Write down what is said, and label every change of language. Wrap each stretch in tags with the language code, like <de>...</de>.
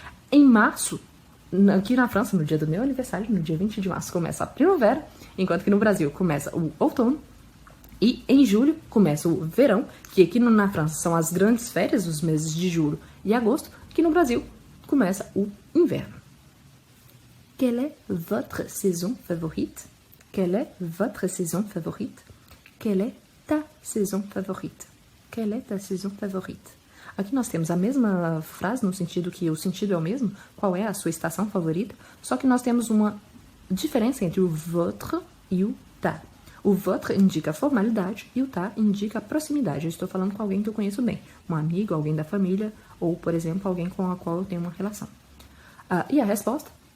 <pt>Em março, aqui na França, no dia do meu aniversário, no dia 20 de março, começa a primavera, enquanto que no Brasil começa o outono. E em julho começa o verão, que aqui na França são as grandes férias, os meses de julho e agosto, que no Brasil começa o inverno.</pt> <fr>Quelle est votre saison favorite? Quelle est votre saison favorite? Quelle est ta saison favorite? Quelle est ta saison favorite?</fr> <pt>Aqui nós temos a mesma frase, no sentido que o sentido é o mesmo, qual é a sua estação favorita, só que nós temos uma diferença entre o votre e o ta. O votre indica a formalidade e o ta indica a proximidade. Eu estou falando com alguém que eu conheço bem, um amigo, alguém da família, ou, por exemplo, alguém com a qual eu tenho uma relação. E a resposta?</pt>